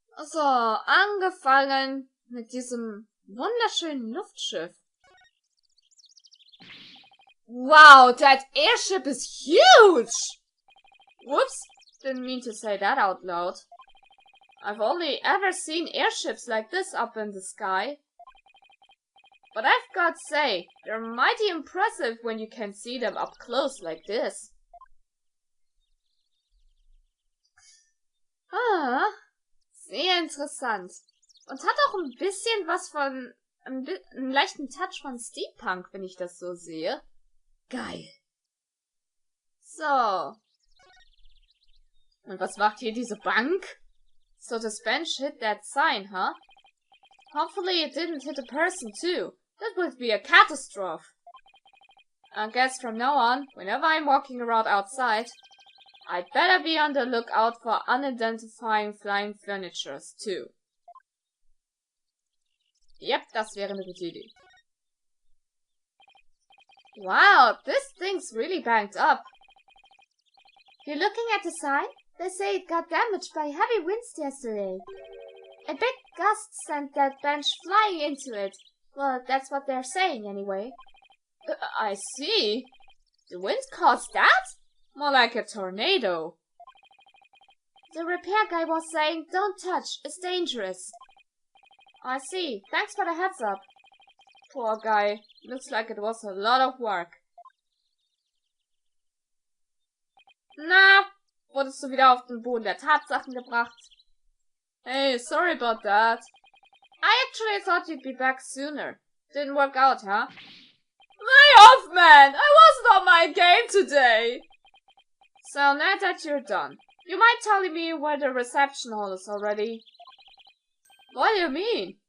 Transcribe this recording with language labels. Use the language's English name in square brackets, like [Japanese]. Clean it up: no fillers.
[German] So, angefangen mit diesem wunderschönen Luftschiff. [English] Wow, that airship is huge! Whoops, didn't mean to say that out loud. I've only ever seen airships like this up in the sky. But I've got to say, they're mighty impressive when you can see them up close like this. [German] Ah, sehr interessant. Und hat auch ein bisschen was von, einen leichten Touch von Steampunk, wenn ich das so sehe. Geil. So. Und was macht hier diese Bank? [English] So this bench hit that sign, huh? Hopefully it didn't hit a person too. That would be a catastrophe. I guess from now on, whenever I'm walking around outside, I'd better be on the lookout for unidentifying flying furnitures too. [German] Yep, das wäre eine gute Idee. [English] Wow, this thing's really banged up. You're looking at the sign? They say it got damaged by heavy winds yesterday. A big gust sent that bench flying into it. Well, that's what they're saying anyway. I see. The wind caused that? More like a tornado. The repair guy was saying, don't touch, it's dangerous. I see. Thanks for the heads up. Poor guy. Looks like it was a lot of work. [German] Na, wurdest du wieder auf den Boden der Tatsachen gebracht? [English] Hey, sorry about that. I actually thought you'd be back sooner. Didn't work out, huh? Lay off, man! I wasn't on my game today! So now that you're done, you mind telling me where the reception hall is already? What do you mean?